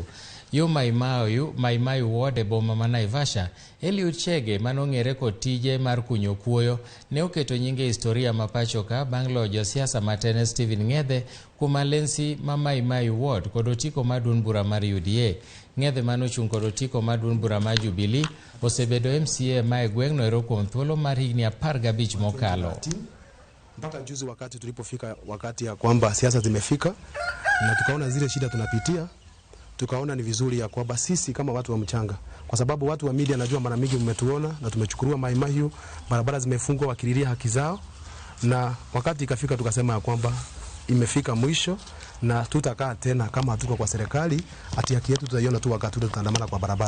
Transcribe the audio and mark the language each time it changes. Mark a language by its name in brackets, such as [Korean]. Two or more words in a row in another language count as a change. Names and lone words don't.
[Luo (Kenya and Tanzania)] Yo Maimayu ward e boma ma Naivasha, Eliud Chege manong'ere kod tije mar kunyo kuoyo ne oketo nyinge historia ma pacho ka bang' loyo josiasa matene Stephen Ng'ethe kuom alensi ma Maimayu ward kod otiko maduong' bura mar UDA. Ng'ethe manochung' kod otiko maduong' bura mar Jubilee osebedo MCA ma e gweng'no ero kuom thuolo mar higni 15 mokalo. [Swahili] Mpaka juzi wakati tulipofika wakati ya kwamba siasa zimefika na tukaona zile shida tunapitia, tukaona ni vizuri ya kwamba sisi kama watu wa mchanga, kwa sababu watu wa media najua mara mingi mmetuona na tumechukuliwa Maimahiu, barabara zimefungwa wakililia haki zao, na wakati ikafika tukasema ya kwamba imefika mwisho na tutakaa tena kama hatuko kwa serikali ati haki yetu tutaiona tu wakati tutaandamana kwa barabara.